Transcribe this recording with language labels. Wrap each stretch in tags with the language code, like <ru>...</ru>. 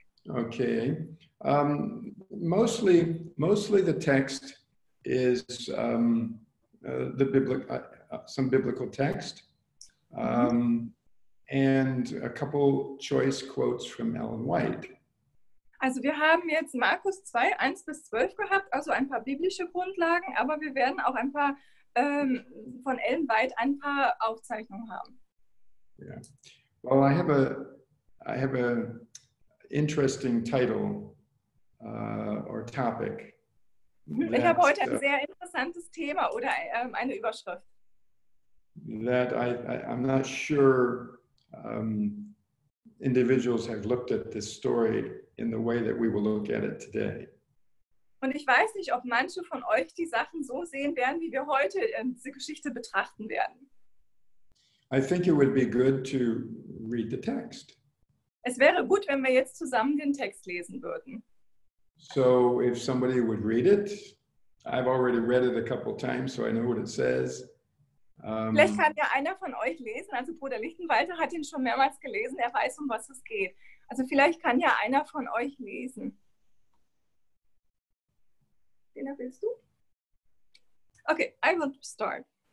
<en>Okay. Mostly the text is some biblical text, and a couple choice quotes from Ellen White.</en> <de>Also wir haben jetzt Markus 2, 1-12 gehabt, also ein paar biblische Grundlagen, aber wir werden auch ein paar von Ellen White ein paar Aufzeichnungen haben.</de> <en>Yeah. Well, I have a interesting title or topic.</en> <de>Ich habe heute ein sehr interessantes Thema oder eine Überschrift.</de> <en>That I'm not sure individuals have looked at this story in the way that we will look at it today.</en> <de>Und ich weiß nicht, ob manche von euch die Sachen so sehen werden, wie wir heute diese Geschichte betrachten werden.</de> <en>I think it would be good to read the text.</en> <de>Es wäre gut, wenn wir jetzt zusammen den Text lesen würden.</de> <en>So if somebody would read it, I've already read it a couple times, so I know what it says.</en> <de>Vielleicht kann ja einer von euch lesen, also Bruder Lichtenwalter hat ihn schon mehrmals gelesen, er weiß, um was es geht. Also vielleicht kann ja einer von euch lesen. Den willst du?</de> <en>Okay, I will start.</en>